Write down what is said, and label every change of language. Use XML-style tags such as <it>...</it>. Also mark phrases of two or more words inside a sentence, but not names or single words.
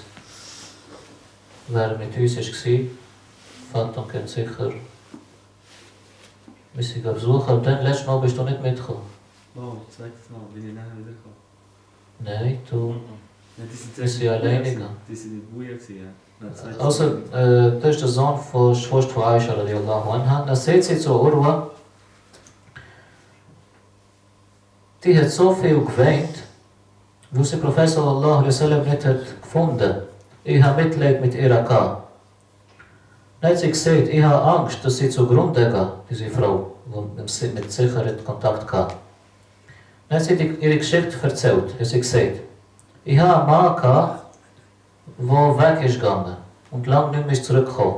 <de>Wer mit uns war, Phantom kennt sicher. Wir sind besuchen, und dann letztes Mal bist du nicht mitgekommen. Oh, das zweite Mal bin ich nachher wieder gekommen. Nein, du. Ja, die sind Wir sind alleine gegangen. Die sind in Buja gewesen, ja. Also, das ist der Sohn von Schwester von Aisha</de> <ar>رضي الله عنها.</ar> <de>Dann sagt sie zu Urwa, die hat so viel geweint, weil sie Prophet</de> <ar>صلى الله عليه وسلم</ar> <de>nicht hat gefunden. Ich habe Mitleid mit ihr gehabt. Dann hat sie gesagt, ich habe Angst, dass sie zugrunde geht, diese Frau, die mit Sicherheit Kontakt hatte. Dann hat sie ihre Geschichte erzählt. Hat sie gesagt, ich habe einen Mann gehabt, der weg ist gegangen und lange nicht mehr zurückgekommen.</de>